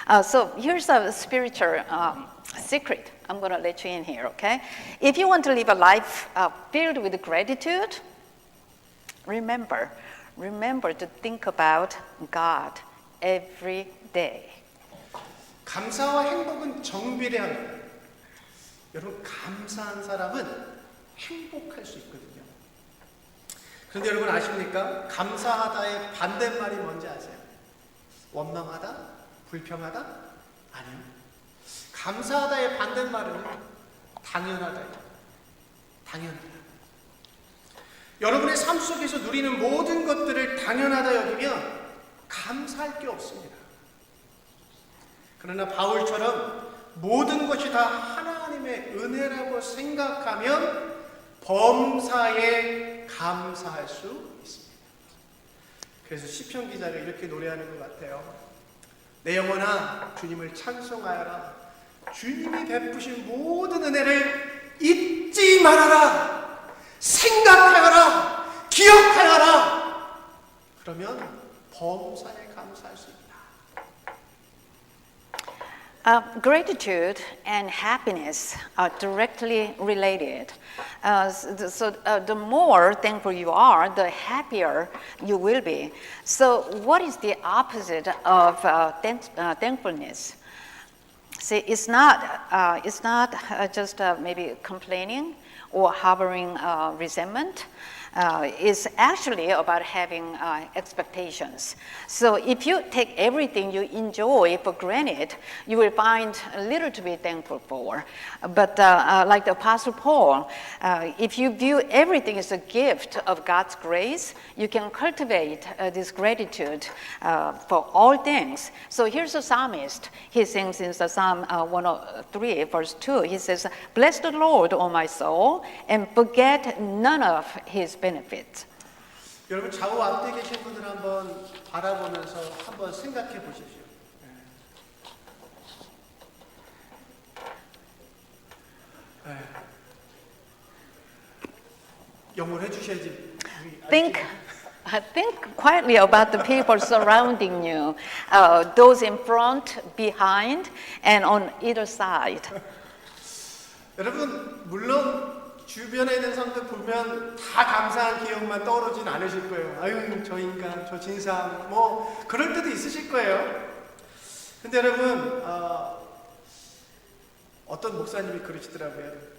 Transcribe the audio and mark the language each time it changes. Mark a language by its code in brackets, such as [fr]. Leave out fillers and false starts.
[en] So here's a spiritual secret. I'm going to let you in here, okay? If you want to live a life filled with gratitude, remember to think about God every day. [ko] 감사와 행복은 정비례합니다. 여러분 감사한 사람은 행복할 수 있거든요. 그런데 여러분 아십니까? 감사하다의 반대말이 뭔지 아세요? 원망하다? 불평하다? 아니요. 감사하다의 반대말은 당연하다. 당연하다. 여러분의 삶 속에서 누리는 모든 것들을 당연하다 여기면 감사할 게 없습니다. 그러나 바울처럼 모든 것이 다 하나님의 은혜라고 생각하면 범사에 감사할 수 있습니다. 그래서 시편 기자가 이렇게 노래하는 것 같아요. 내 영혼아 주님을 찬송하여라. 주님이 베푸신 모든 은혜를 잊지 말아라. 생각하여라. 기억하여라. 그러면 범사에 감사할 수 있다. [en] Gratitude and happiness are directly related. The more thankful you are, the happier you will be. So, what is the opposite of thankfulness? See, it's not just maybe complaining or harboring resentment. Is actually about having expectations. So if you take everything you enjoy for granted, you will find little to be thankful for. But like the Apostle Paul, if you view everything as a gift of God's grace, you can cultivate this gratitude for all things. So here's the psalmist. He sings in the Psalm 103, verse 2. He says, "Bless the Lord, O my soul, and forget none of his benefits." [ko] 여러분 좌우 앞뒤에 계신 분들 한번 바라보면서 한번 생각해 보십시오. 영어를 해주셔야지. [en] Think quietly about the people surrounding you, those in front, behind, and on either side. [ko] 여러분 물론 주변에 있는 사람들 보면 다 감사한 기억만 떠오르진 않으실 거예요. 아유 저 인간, 저 진상, 뭐 그럴 때도 있으실 거예요. 근데 여러분 어떤 목사님이 그러시더라고요.